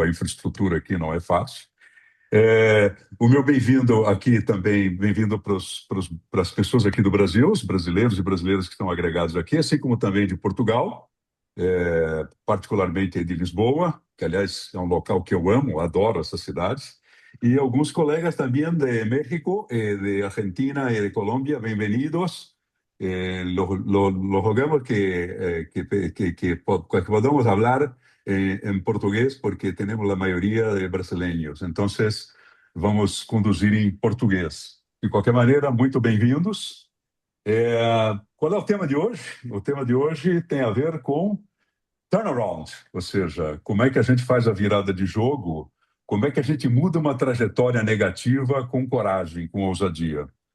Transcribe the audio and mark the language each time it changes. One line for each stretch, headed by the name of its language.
Portuguese: A infraestrutura aqui não é fácil. O meu bem-vindo aqui também, bem-vindo para as pessoas aqui do Brasil, os brasileiros e brasileiras que estão agregados aqui, assim como também de Portugal, particularmente de Lisboa, que, aliás, é um local que eu amo, adoro essa cidade, e alguns colegas também de México, de Argentina e de Colômbia, bem-vindos.
Spanish: Lo rogamos que podamos hablar en portugués porque tenemos la mayoría de brasileños.
Portuguese: Entonces, vamos conduzir em português. De qualquer maneira, muito bem-vindos. Qual é o tema de hoje? O tema de hoje tem a ver com turnaround, ou seja, como é que a gente faz a virada de jogo, como é que a gente muda uma trajetória negativa com coragem, com ousadia.